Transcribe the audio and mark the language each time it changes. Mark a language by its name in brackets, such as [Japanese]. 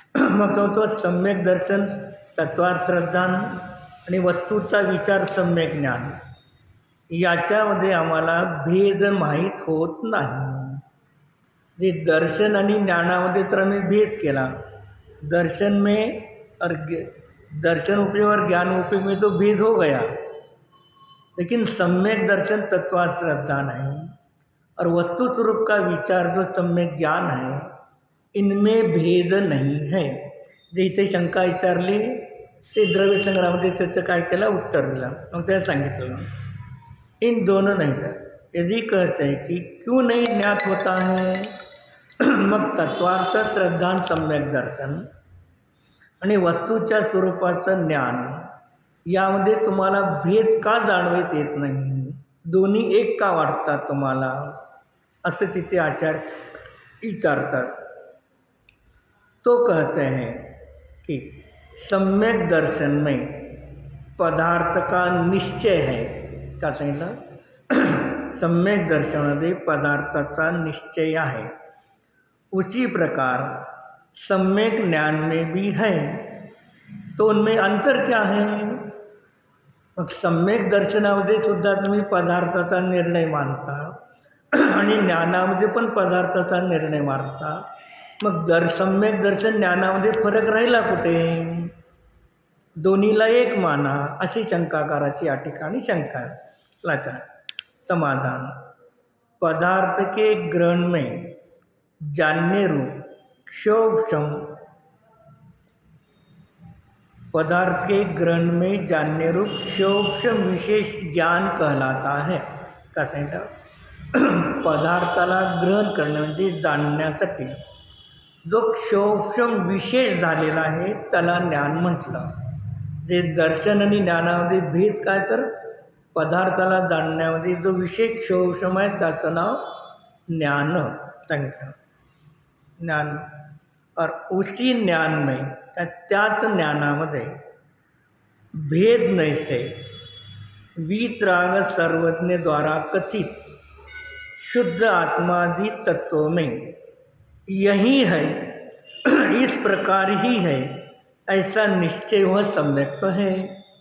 [Marathi] मग तो सम्यक दर्शन, तत्वार्थ श्रद्धान आणि वस्तूचा विचार सम्यक ज्ञान, याच्यामध्ये आम्हाला भेद माहीत होत नाही. जे दर्शन आणि ज्ञानामध्ये तर आम्ही भेद केला. [Hindi] दर्शन में और दर्शन उपयोग और ज्ञान उपयोग में तो भेद हो गया, लेकिन सम्यक दर्शन तत्वार्थ श्रद्धान है और वस्तु स्वरूप का विचार जो सम्यक ज्ञान है, इनमें भेद नहीं है. [Marathi] जे इथे शंका विचारली ते द्रव्य संग्रहामध्ये त्याचं काय केलं, उत्तर दिलं. मग त्याला सांगितलं [Hindi] इन दोनों नहीं है. यदि कहते हैं कि क्यों नहीं ज्ञात होता है, [Marathi] मग तत्वार्थ श्रद्धान सम्यक दर्शन आणि वस्तूच्या स्वरूपाचं ज्ञान यामध्ये तुम्हाला भेद का जाणवत येत नाही, दोन्ही एक का वाटतात तुम्हाला, असं तिथे आचार्य विचारतात. [Hindi] तो कहते हैं कि सम्यक दर्शन में पदार्थ का निश्चय है. [Marathi] का सांगितलं, सम्यक दर्शनामध्ये पदार्थाचा निश्चय आहे. [Hindi] उसी प्रकार सम्यक ज्ञान में भी है. तो उनमें अंतर क्या है. [Marathi] मग सम्यक दर्शनामध्ये सुद्धा तुम्ही पदार्थाचा निर्णय मानता आणि ज्ञानामध्ये पण पदार्थाचा निर्णय मानता. मग सम्यक दर्शन ज्ञानामध्ये फरक राहिला कुठे, दोन्हीला एक माना, अशी शंकाकाराची या ठिकाणी शंका आहे. [Hindi] समाधान, पदार्थ के ग्रहण में जानने रूप क्षोभम, पदार्थ के ग्रहण में जानने रूप क्षोभम विशेष ज्ञान कहलाता है. [Marathi] का सांगितलं, पदार्थाला ग्रहण करणे म्हणजे जाणण्यासाठी जो क्षोभम विशेष झालेला आहे त्याला ज्ञान म्हटलं. जे दर्शन आणि ज्ञानामध्ये भेद काय, तर पदार्थाला जाणण्यामध्ये जो विशेष क्षोभम आहे त्याचं नाव ज्ञान सांगितलं. [Hindi] ज्ञान और उसी ज्ञान में, [Marathi] त्याच ज्ञानामध्ये [Hindi] भेद नैसे वीतराग सर्वज्ञ द्वारा कथित शुद्ध आत्मादि तत्वों में यही है, इस प्रकार ही है, ऐसा निश्चय वह सम्यक तो है.